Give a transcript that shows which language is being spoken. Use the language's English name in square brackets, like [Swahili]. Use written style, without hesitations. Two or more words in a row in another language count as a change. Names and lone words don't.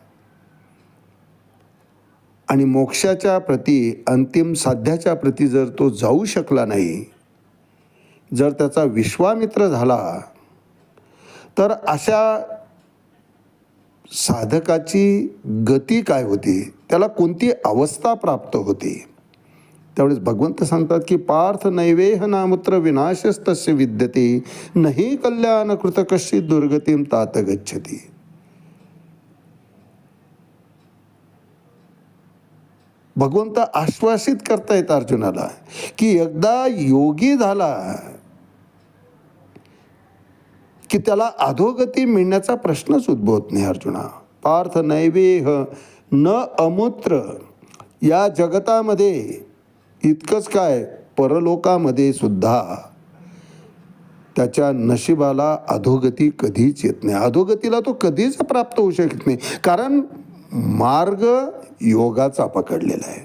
[Marathi] आणि मोक्षाच्या प्रती, अंतिम साध्याच्या प्रती जर तो जाऊ शकला नाही, जर त्याचा विश्वामित्र झाला, तर अशा साधकाची गती काय होती, त्याला कोणती अवस्था प्राप्त होती. त्यावेळेस भगवंत सांगतात की [Sanskrit] पार्थ नैवेह नामुत्र विनाशस्तस्य विद्यते, नहि कल्याण कृत कश्चित दुर्गतीम तात गच्छती. [Marathi] भगवंत आश्वासित करतायत अर्जुनाला की एकदा योगी झाला की त्याला अधोगती मिळण्याचा प्रश्नच उद्भवत नाही. अर्जुना, [Sanskrit] पार्थ नैवेह न अमूत्र. [Marathi] या जगतामध्ये इतकंच काय, परलोकामध्ये सुद्धा त्याच्या नशिबाला अधोगती कधीच येत नाही. अधोगतीला तो कधीच प्राप्त होऊ शकत नाही, कारण मार्ग योगाचा पकडलेला आहे.